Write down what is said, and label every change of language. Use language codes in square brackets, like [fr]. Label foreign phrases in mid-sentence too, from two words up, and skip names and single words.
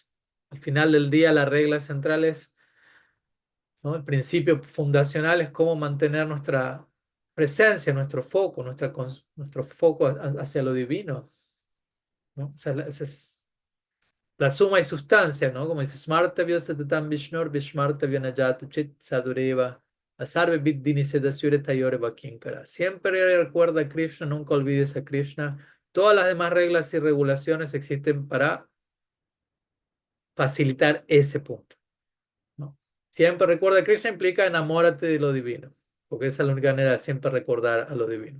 [es] Al final del día, la regla central es, ¿no? El principio fundacional es cómo mantener nuestra presencia, nuestro foco, nuestro foco hacia lo divino, ¿no? O sea, esa es la suma y sustancia, ¿no? Como dice, [sa] Smartavya Satatam Vishnur Vishmartavya Najatu Chit Sadureva Asarve Viddhini Sedasyure Tayore Vakinkara. [es] Siempre recuerda a Krishna, nunca olvides a Krishna. Todas las demás reglas y regulaciones existen para facilitar ese punto, ¿no? Siempre recuerda, Krishna implica enamórate de lo divino, porque esa es la única manera de siempre recordar a lo divino.